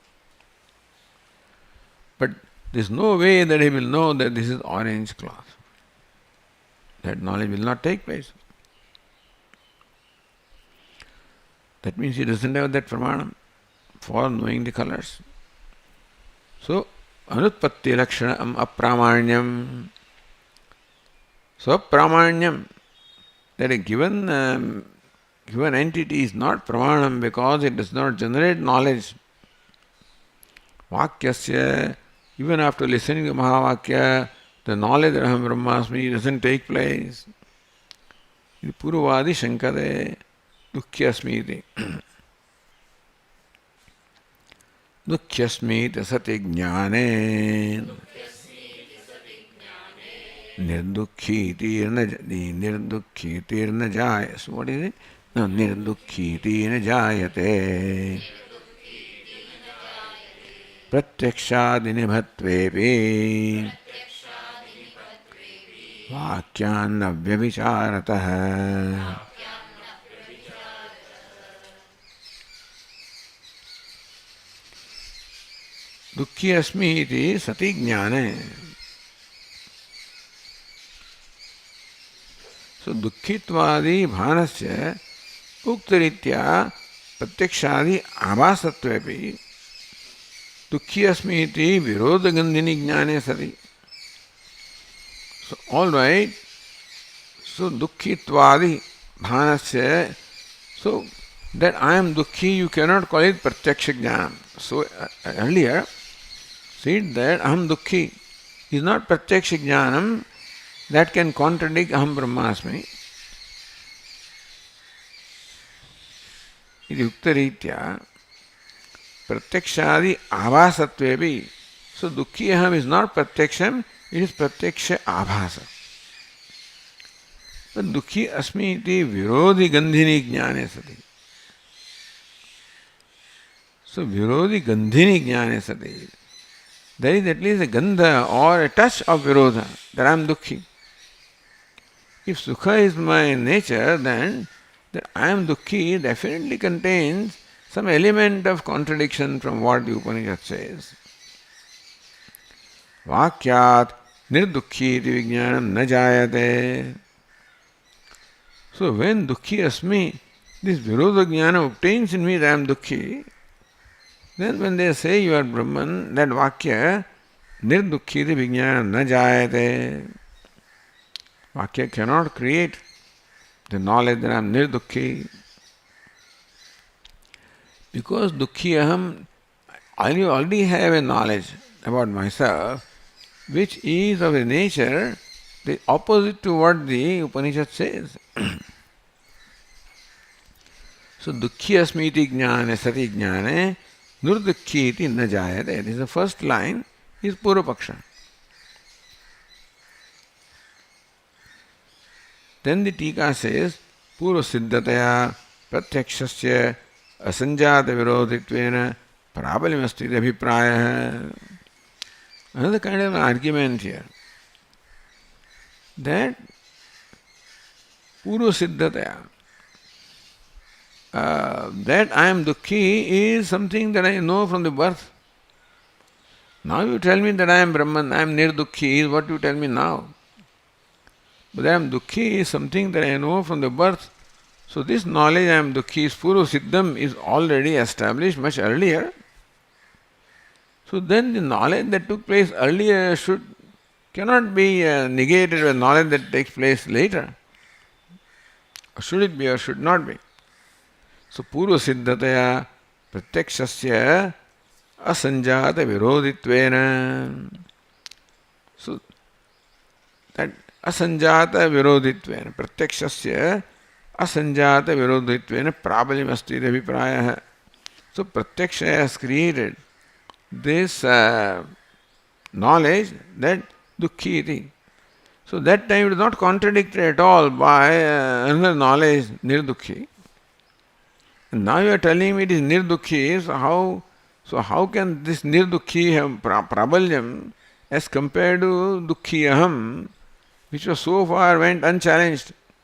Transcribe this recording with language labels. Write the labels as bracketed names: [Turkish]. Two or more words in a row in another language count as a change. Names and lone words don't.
[English] But there is no way that he will know that this is orange cloth. That knowledge will not take place. That means he doesn't have that pramanam for knowing the colors. [Sanskrit] So, anutpatti lakshanam apramanyam. [English] So, pramanyam, that a given entity is not pramanam because it does not generate knowledge. Vakyasya, even after listening to Mahavakya, the knowledge that [Sanskrit] Aham Brahmasmi [English] doesn't take place. [Sanskrit] Purvadi Shankare Dukhyasmiti. Dukhyasmiti sati jnane Nirdukhitirna jaya. [English] So what is it? No, [Sanskrit] Nirdukhitirna jayate Pratyakshadinibhatvepi Vakyanna vyavicharataha. Dukhi asmi iti sati jnane. So dukhitvadi bhanasya uktaritya pratyakshadi abhasatvepi dukhi asmi iti virodagandhini jnane sati. [English] So all right, so [Sanskrit] dukhitvadi bhanasya, [English] so that I am dukhi, you cannot call it [Sanskrit] pratyaksha jnanam. [English] So earlier, said that [Sanskrit] aham dukhi [English] is not [Sanskrit] pratyaksha jnanam [English] that can contradict [Sanskrit] aham brahmasmi. Iti uktaritya pratyakshadi avasatvepi. [English] So [Sanskrit] dukhi aham [English] is not pratyaksham, it is [Sanskrit] pratyaksha abhasa. But dukhi asmi iti virodhi gandhini jnane sati. So virodhi gandhini jnane sati. [English] There is at least a gandha or a touch of virodha that I am dukhi. If sukha is my nature, then that I am dukhi definitely contains some element of contradiction from what the Upanishad says. [Sanskrit] Vakyat nirdukhi iti vijnanam na jayate. [English] So when [Sanskrit] dukhi asmi, [English] this [Sanskrit] virodha jnana [English] obtains in me that I am dukhi, then when they say you are Brahman, that vakya, [Sanskrit] nirdukhi iti vijnanam na jayate. [English] Vakya cannot create the knowledge that I am nirdukhi. [Sanskrit] Because dukhi aham, [English] I already have a knowledge about myself, which is of a nature the opposite to what the Upanishad says. [Sanskrit] So dukhi asmi iti jnane sati jnane nirdukhi iti na jayate. [English] This is the first line, is Purvapaksha. Then the Tika says, [Sanskrit] Purva siddhataya pratyakshasya asanjata virodhitvena prabalimasti abhipraya. [English] Another kind of an argument here. That [Sanskrit] Purva siddhataya, [English] that I am Dukhi is something that I know from the birth. Now you tell me that I am Brahman, I am Nirdukhi is what you tell me now. But I am Dukhi is something that I know from the birth. So this knowledge I am Dukhi is [Sanskrit] Purva Siddham [English] is already established much earlier. So then the knowledge that took place earlier cannot be negated with knowledge that takes place later. Or should it be or should not be? [Sanskrit] So Purva Siddhataya Pratyakshasya Asanjata Virodhitvena. So that Asanjata Virodhitvena Pratyakshasya Asanjata Virodhitvena Prabalim Asti Abhipraya. [English] So Pratyaksha has created this knowledge that [Sanskrit] Dukhi iti. [English] So that time it is not contradicted at all by another knowledge, Nirdukhi. And now you are telling me it is Nirdukhi, so how can this Nirdukhi have Prabalyam as compared to [Sanskrit] Dukhi Aham, [English] which was so far went unchallenged?